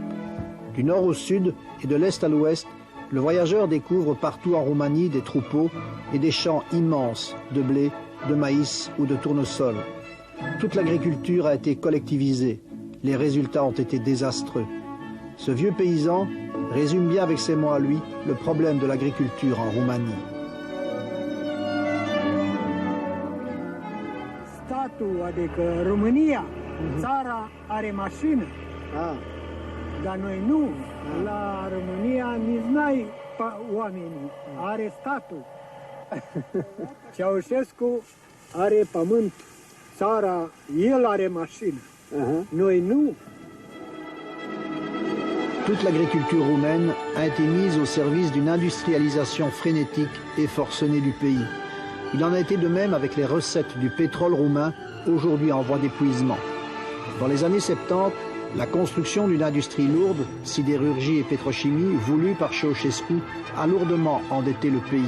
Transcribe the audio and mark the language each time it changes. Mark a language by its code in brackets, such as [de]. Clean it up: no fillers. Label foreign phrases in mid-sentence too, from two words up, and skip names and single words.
[fr] Du nord au sud et de l'est à l'ouest, le voyageur découvre partout en Roumanie des troupeaux et des champs immenses de blé, de maïs ou de tournesol. Toute l'agriculture a été collectivisée. Les résultats ont été désastreux. Ce vieux paysan résume bien avec ses mots à lui le problème de l'agriculture en Roumanie. [ro] Statul, adică România, țara are mașină, dar noi nu. La România nici n-ai oamenii, are statul. Ceaușescu are pământ, țara, el are mașină, noi nu. [fr] Toute l'agriculture roumaine a été mise au service d'une industrialisation frénétique et forcenée du pays. Il en a été de même avec les recettes du pétrole roumain, aujourd'hui en voie d'épuisement. Dans les années 70, la construction d'une industrie lourde, sidérurgie et pétrochimie, voulue par Ceausescu, a lourdement endetté le pays.